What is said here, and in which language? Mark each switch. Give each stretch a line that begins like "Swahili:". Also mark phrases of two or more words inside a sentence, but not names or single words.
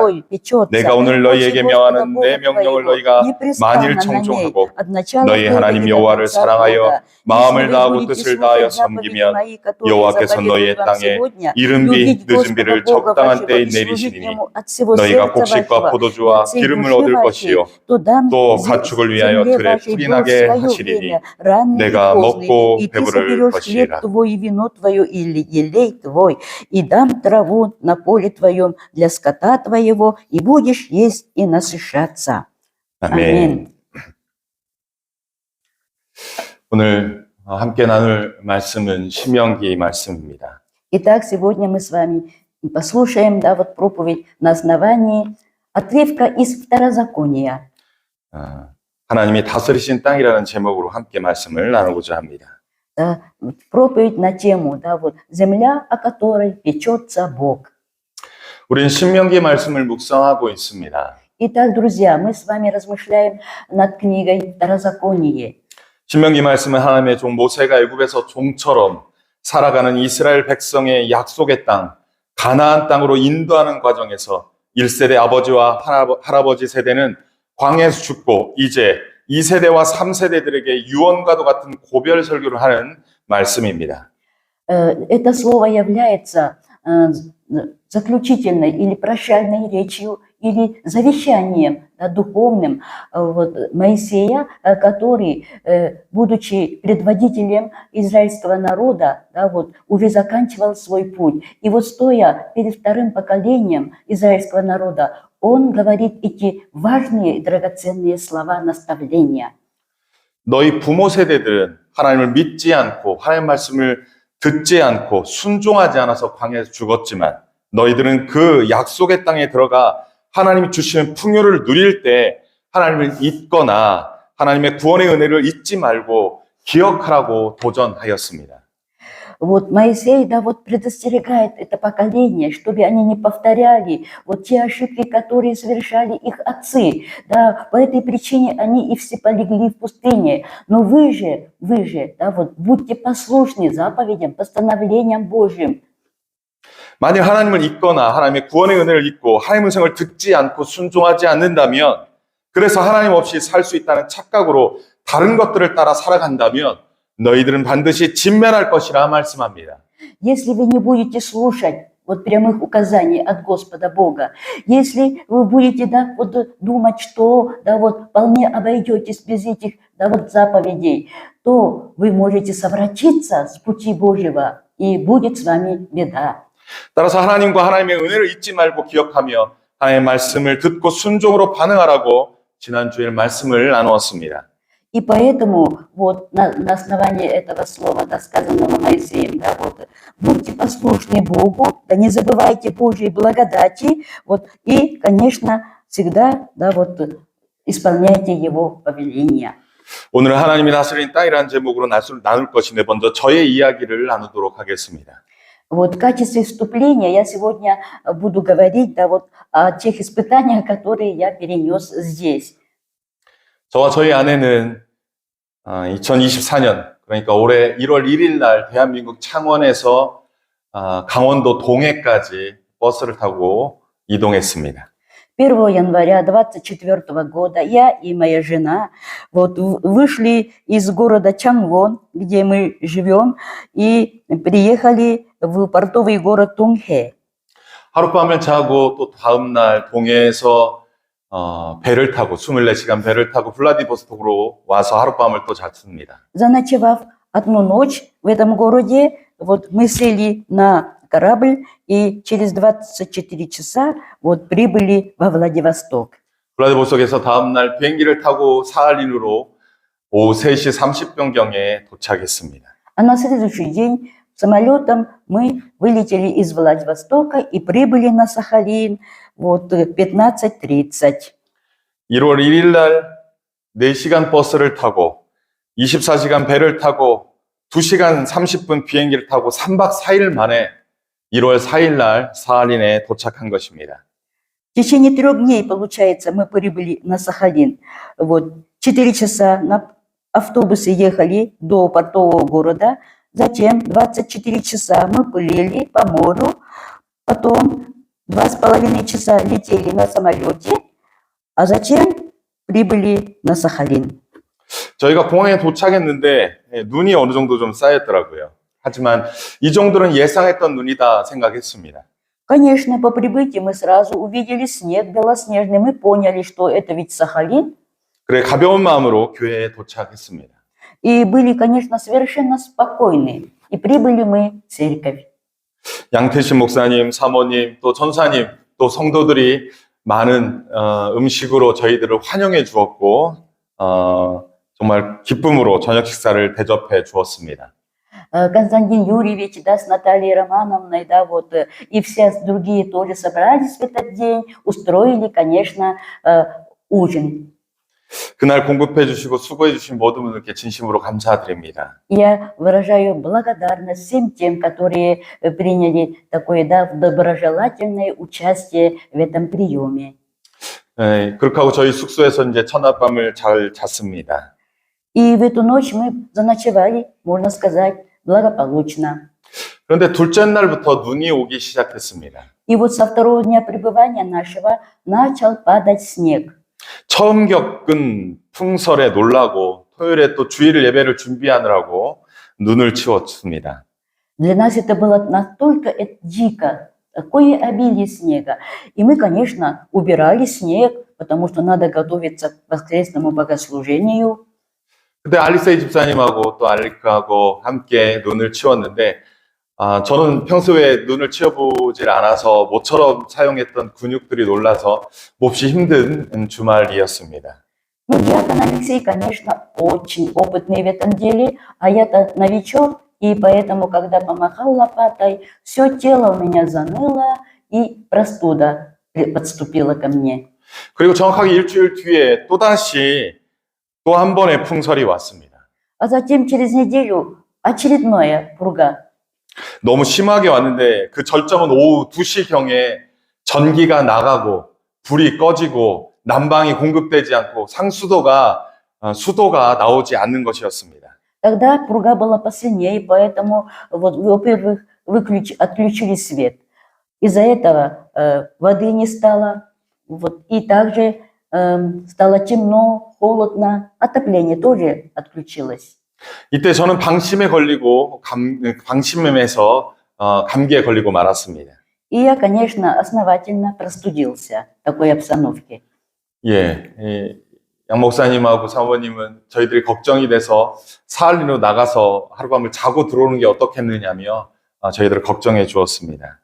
Korean: 내가 오늘 너희에게 명하는 내 명령을 너희가 만일 청종하고 너희 하나님 여호와를 사랑하여 마음을 다하고 뜻을 다하여 섬기면 여호와께서 너희의 땅에 이른 비 늦은 비를 적당한 때에 내리시리니 너희가 곡식과 포도주와 기름을 얻을 것이요 또 가축을 위하여 들에 풀이 나게 하시리니 내가 먹고 배부를 것이라.
Russian: И дам траву на поле твоем для скота твоего, и будешь есть и насыщаться.
Korean: 아멘. 오늘 함께 나눌 말씀은 신명기 말씀입니다.
Russian: Итак, сегодня мы с вами послушаем, вот проповедь на основании отрывка из Второзакония.
Korean: 하나님이 다스리신 땅이라는 제목으로 함께 말씀을 나누고자 합니다.
Russian: Проповедь на тему, вот земля, о которой печется Бог.
Korean: 우린 신명기 말씀을 묵상하고 있습니다.
Russian: Итак, друзья, мы с вами размышляем над книгой Второзаконие.
Korean: 신명기 말씀은 하나님의 종 모세가 애굽에서 종처럼 살아가는 이스라엘 백성의 약속의 땅, 가나안 땅으로 인도하는 과정에서 1세대 아버지와 할아버지 세대는 광야에서 죽고 이제 2세대와 3세대들에게 유언과도 같은 고별 설교를 하는 말씀입니다.
Russian: Это слово является заключительной или прощальной речью или завещанием духовным Моисея, который, будучи предводителем израильского народа, уже заканчивал свой путь. И вот стоя перед вторым поколением израильского народа, он говорит эти важные, драгоценные слова наставления.
Korean: 너희 부모 세대들은 하나님을 믿지 않고 하나님 말씀을 듣지 않고 순종하지 않아서 광야에서 죽었지만 너희들은 그 약속의 땅에 들어가 하나님이 주시는 풍요를 누릴 때 하나님을 잊거나 하나님의 구원의 은혜를 잊지 말고 기억하라고 도전하였습니다.
Russian: Вот Моисей, предостерегает это поколение, чтобы они не повторяли те ошибки, которые совершали их отцы. По этой причине они и все полегли в пустыне. Но вы же, будьте послушны заповедям, постановлениям Божьим.
Korean: 만약 하나님을 잊거나 하나님의 구원의 은혜를 잊고 하나님의 음성을 듣지 않고 순종하지 않는다면 그래서 하나님 없이 살 수 있다는 착각으로 다른 것들을 따라 살아간다면 너희들은 반드시 진멸할 것이라 말씀합니다.
Russian: Если вы не будете слушать прямых указаний от Господа Бога, если вы будете думать, что вполне обойдетесь без этих заповедей, то вы можете совратиться с пути Божьего, и будет с вами беда.
Korean: 따라서 하나님과 하나님의 은혜를 잊지 말고 기억하며 하나님의 말씀을 듣고 순종으로 반응하라고 지난주에 말씀을 나누었습니다.
Russian: И поэтому на основании этого слова, сказанного Моисеем, будьте послушны Богу, не забывайте Божьей благодати, и, конечно, всегда, исполняйте Его повеления.
Korean: 오늘 하나님이 다스리는 땅이라는 제목으로 나눌 것인데 먼저 저의 이야기를 나누도록 하겠습니다.
Russian: В качестве вступления я сегодня буду говорить о тех испытаниях, которые я перенес здесь.
Korean: 저와 저희 아내는 2024년, 그러니까 올해 1월 1일 날 대한민국 창원에서 강원도 동해까지 버스를 타고 이동했습니다.
Russian: 1 января 2024 года я и моя жена вышли из города Чангвон, где мы живем, и приехали в портовый город Тунхэ.
Korean: 하룻밤을 자고 또 다음날 동해에서 배를 타고 24시간 배를 타고 블라디보스톡으로 와서 하룻밤을 또 잤습니다.
Russian: Заночевав одну ночь в этом городе, вот мы сели на корабль и через 24 часа вот прибыли во Владивосток.
Korean: 블라디보스톡에서 다음날 비행기를 타고 사할린으로 오후 3시 30분경에 도착했습니다.
Russian: А на следующий день самолетом мы вылетели из Владивостока и прибыли на Сахалин вот 15:30.
Korean: 1월 1일 날 4시간 버스를 타고 24시간 배를 타고 2시간 30분 비행기를 타고 3박 4일 만에 1월 4일 날 사할린에 도착한 것입니다.
Russian: В течение 3 дней, получается, мы прибыли на Сахалин. Вот 4 часа на автобусе ехали до портового города, затем 24 часа мы плыли по морю, потом 2,5 часа летели на самолете, а затем прибыли на Сахалин.
Korean: 저희가 공항에 도착했는데 눈이 어느 정도 좀 쌓였더라고요. 하지만 이 정도는 예상했던 눈이다 생각했습니다.
Russian: Конечно, по прибытии мы сразу увидели снег белоснежный, мы поняли, что это ведь Сахалин,
Korean: 그래 가벼운 마음으로 교회에 도착했습니다.
Russian: и были, конечно, совершенно спокойны. И прибыли мы в церковь.
Korean: 양태신 목사님, 사모님, 또 전사님, 또 성도들이 많은 음식으로 저희들을 환영해 주었고 정말 기쁨으로 저녁 식사를 대접해 주었습니다.
Russian: Константин Юрьевич, да, с Натальей Романовной, да, вот, и все другие тоже собрались в этот день, устроили, конечно, ужин.
Korean: 그날 공급해 주시고 수고해 주신 모든 분들께 진심으로 감사드립니다.
Russian: Я выражаю благодарность всем тем, которые приняли такое, да, доброжелательное участие в этом приеме.
Korean: 그렇게 하고 저희 숙소에서 이제 첫날밤을 잘 잤습니다.
Russian: И в эту ночь мы заночевали, можно сказать, благополучно.
Korean: 그런데 둘째 날부터 눈이 오기 시작했습니다.
Russian: И вот со второго дня пребывания нашего начал падать снег.
Korean: 처음 겪은 풍설에 놀라고 토요일에 또 주일 예배를 준비하느라고 눈을 치웠습니다.
Russian: Для нас это было настолько дико, такое обилие снега. И мы, конечно, убирали снег, потому что надо готовиться к воскресному богослужению.
Korean: 그때 알리세이 집사님하고 또 알리크하고 함께 눈을 치웠는데 저는 평소에 눈을 치워보질 않아서 모처럼 사용했던 근육들이 놀라서 몹시 힘든 주말이었습니다.
Russian: Ну, диакон Алексей, конечно, очень опытный в этом деле, а я-то новичок, и поэтому, когда помахал лопатой, все тело у меня заныло, и простуда подступила ко мне.
Korean: 그리고 정확하게 일주일 뒤에 또다시 또 한 번의 풍설이 왔습니다.
Russian: А затем через неделю очередная пурга.
Korean: 너무 심하게 왔는데 그 절정은 오후 2시경에 전기가 나가고 불이 꺼지고 난방이 공급되지 않고 수도가 나오지 않는 것이었습니다.
Russian: Тогда пурга была посильнее, поэтому, вот, во-первых, отключили свет. Из-за этого воды не стало, вот, и также стало темно, холодно, отопление тоже отключилось.
Korean: 이때 저는 방심에 걸리고 방심에서 감기에 걸리고 말았습니다.
Russian: И я, конечно, основательно простудился в такой обстановке.
Korean: 양 목사님하고 사모님은 저희들이 걱정이 돼서 사할린으로 나가서 하룻밤을 자고 들어오는 게 어떻겠느냐며 저희들을 걱정해 주었습니다.